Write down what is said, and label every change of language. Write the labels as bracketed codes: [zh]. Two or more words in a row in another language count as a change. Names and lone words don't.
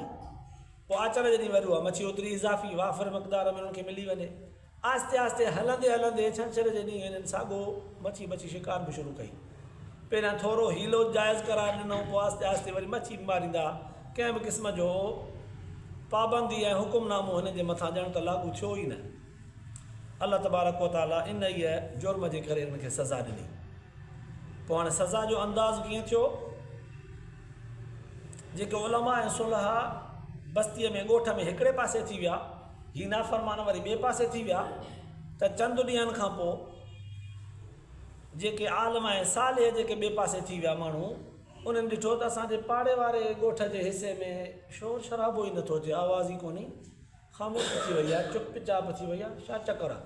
[sd] पोइ आचर जे ॾींहुं वरी उहा मच्छी ओतिरी इज़ाफ़ी वाफ़िर मक़दार में उन्हनि खे मिली वञे। आहिस्ते आहिस्ते हलंदे हलंदे छंछर जे ॾींहुं हिननि साॻियो मच्छी शिकार बि शुरू कई। पहिरियां थोरो हीलो जाइज़ करार ॾिनो, पोइ आहिस्ते आहिस्ते वरी मच्छी बि मारींदा। कंहिं बि क़िस्म जो पाबंदी ऐं हुकुमनामो हिन जे मथां ॼण त लागू थियो ई न। अल्लाह तबारक व तआला इन ई जुर्म जे करे हिनखे सज़ा ॾिनी। पोइ हाणे सज़ा जो अंदाज़ कीअं थियो? जेके उलमा ऐं सुलहा बस्तीअ में ॻोठ में हिकिड़े पासे थी विया, ही नाफ़रमान वरी ॿिए पासे थी विया, त चंद ॾींहंनि खां पोइ जेके आलम ऐं साले जेके ॿिए पासे थी विया माण्हू, उन्हनि ॾिठो त असांजे पाड़े वारे ॻोठ जे हिसे में शोर शराबो ई नथो थिए, आवाज़ ई कोन्हे, ख़ामोश थी वई आहे, चुप चाप थी वई आहे, छा चकर आहे?